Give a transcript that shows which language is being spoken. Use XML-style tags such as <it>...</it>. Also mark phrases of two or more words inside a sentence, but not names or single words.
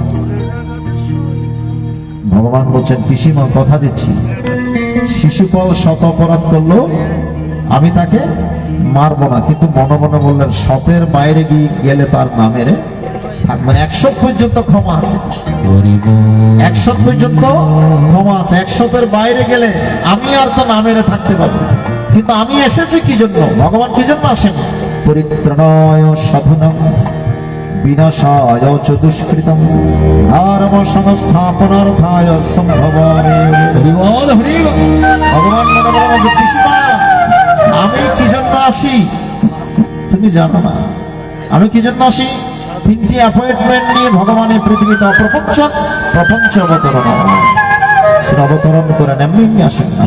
<bn>ভগবান বলছেন, পিসিমা কথা দিচ্ছি, শিশুপাল শত অপরাধ করলো আমি তাকে মারবো না, কিন্তু মনে মনে বললেন শতের বাইরে গেলে তার নামেরে থাকবে, 100 পর্যন্ত ক্ষমা আছে, 100 পর্যন্ত ক্ষমা আছে, 100-এর বাইরে গেলে আমি আর তো নামেরে থাকতে পারবো। কিন্তু আমি এসেছি কি জন্য? ভগবান কি জন্য আসেন?</bn> <sa>परित्राणाय साधूनाम् विनाशाय च दुष्कृताम् धर्म संस्थापनार्थाय सम्भवामि।</sa> <bn>ভগবান মনে মনে বলছে, পিসিমা, আমি কি জন্য আসি তুমি জানো না? আমি কি জন্য আসি? 3টি অ্যাপয়েন্টমেন্ট নিয়ে ভগবানের পৃথিবীতে প্রপঞ্চ অবতরণ করেন, এমনি আসেন না।</bn>